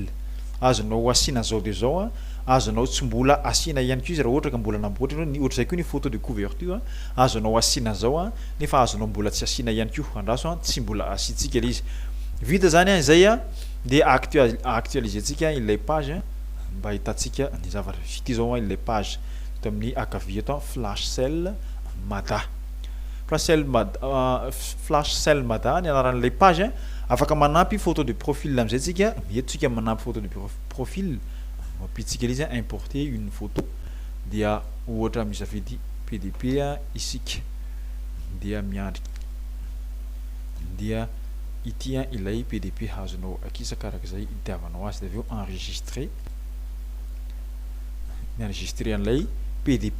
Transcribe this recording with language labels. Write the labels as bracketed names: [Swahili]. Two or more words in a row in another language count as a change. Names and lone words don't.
[Malagasy] Azonao asiana zao de zao azonao tsy mbola asiana ihany koa izy raha ohatra ka mbola namboatra ny ohatra zay koa ny [French] photo de couverture [Malagasy] azonao asiana zao nefa azonao mbola tsy asiana ihany koa andraso tsy mbola asiantsika izy. Vita zany zay dia actualiser-tsika ilay page mba hitantsika ny zavatra vita zao ilay page eto amin'ny akavia eto flash sell mata. Flash sell mata ny anaran'ilay page afaka manampy [French] photo de profil [Malagasy] am'izay tsika mieto manampy [French] photo de profil. [Malagasy] Mampiditsika izy [French] importer une photo [Malagasy] dia ohatra misafidy PDP isika dia miandry dia ity ilay PDP azonao akisaka arak'izay itiavanao azy dia avy eo enregistrer an'ilay PDP.